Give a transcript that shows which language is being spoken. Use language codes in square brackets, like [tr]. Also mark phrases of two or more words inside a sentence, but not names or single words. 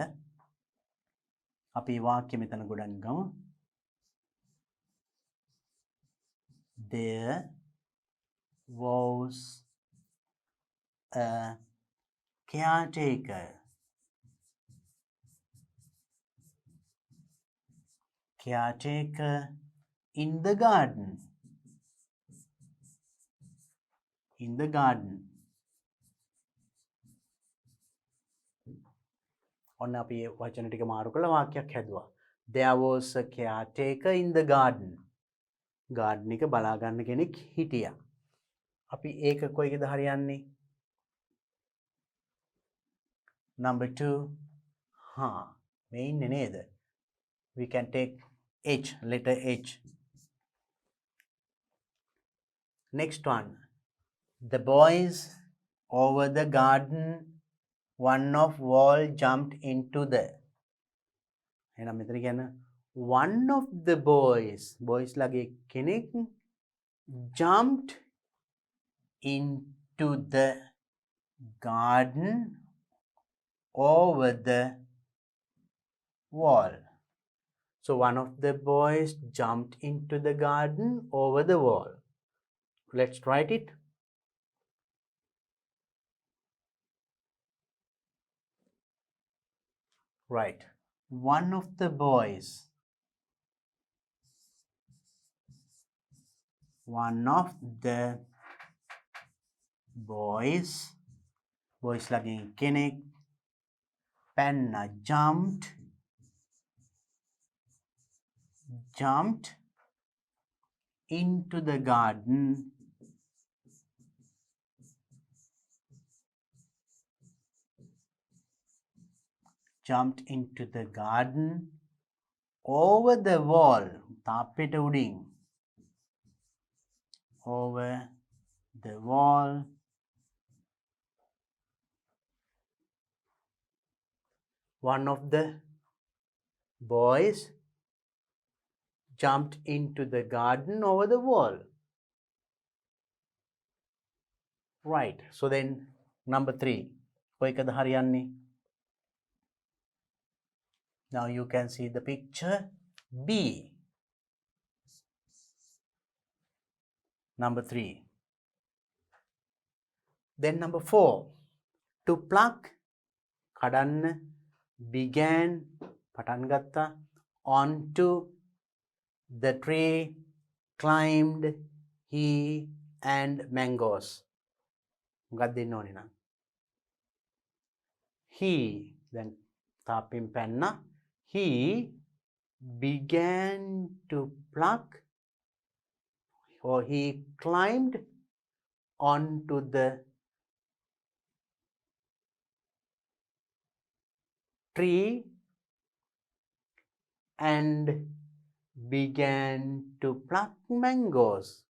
[si] අපි වාක්‍ය මෙතන ගොඩක් ගමු. [en] There was a caretaker. Caretaker in the garden. In the garden. [si] ඔන්න අපි වචන ටික මාරු කරලා වාක්‍යයක් හැදුවා. [en] There was a caretaker in the garden. [si] garden එක බලා ගන්න කෙනෙක් හිටියා. අපි ඒක කොයිකද හරියන්නේ? Number 2. මේ ඉන්නේ නේද? [en] We can take H, letter H. Next one. The boys over the garden, one of wall jumped into the. [si] එහෙනම් මෙතන කියන [en] one of the boys [si] ලගේ කෙනෙක් [en] jumped into the garden over the wall. So one of the boys jumped into the garden over the wall. Let's write it. Right. One of the boys. One of the boys [si] ලගින් කෙනෙක් පැන්න [en] jumped into the garden over the wall. [si] තාප්පෙට උඩින්. [en] Over the wall. One of the boys jumped into the garden over the wall. Right. So then number 3. [si] කොයිකද හරියන්නේ? [en] Now you can see the picture B. Number 3. Then number 4. To pluck, කඩන්න, began, [si] පටන් ගත්තා, [en] onto the tree, climbed, he and mangoes. [si] මොකක්ද දෙන්න ඕනේ නම්? [en] He, then [si] තාප්පෙන් පැන්න. [en] He began to pluck, or he climbed onto the tree and began to pluck mangoes.